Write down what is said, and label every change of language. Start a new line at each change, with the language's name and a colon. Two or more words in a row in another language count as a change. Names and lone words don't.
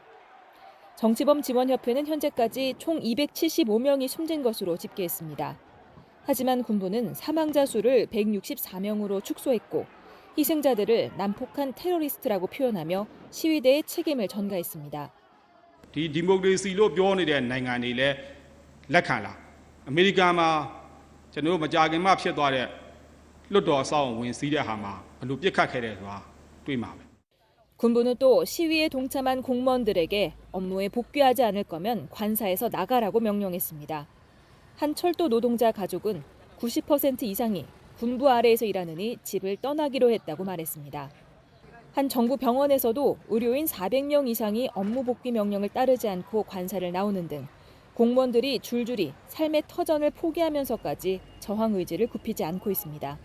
Korean: 정치범 지원협회는 현재까지 총 275명이 숨진 것으로 집계했습니다. 하지만 군부는 사망자 수를 164명으로 축소했고 희생자들을 난폭한 테러리스트라고 표현하며 시위대의 책임을 전가했습니다.
Burmese: 디모크레시로 ပြောနေတဲ့နိုင်ငံတွေလည်းလက်ခံလားအမေရိကန်မှာကျွန်တော်တို့မကြာခင်မှဖြစ်သွားတဲ့လွတ်တော်အဆောက်အုံဝင်စီးတဲ့ဟာမှာဘယ်လိုပြစ်ခတ်ခဲ့တယ်ဆိုတာတွေ့မှာပဲ
Korean: 군부는 또 시위에 동참한 공무원들에게 업무에 복귀하지 않을 거면 관사에서 나가라고 명령했습니다. 한 철도 노동자 가족은 90% 이상이 군부 아래에서 일하느니 집을 떠나기로 했다고 말했습니다. 한 정부 병원에서도 의료인 400명 이상이 업무 복귀 명령을 따르지 않고 관사를 나오는 등 공무원들이 줄줄이 삶의 터전을 포기하면서까지 저항 의지를 굽히지 않고 있습니다.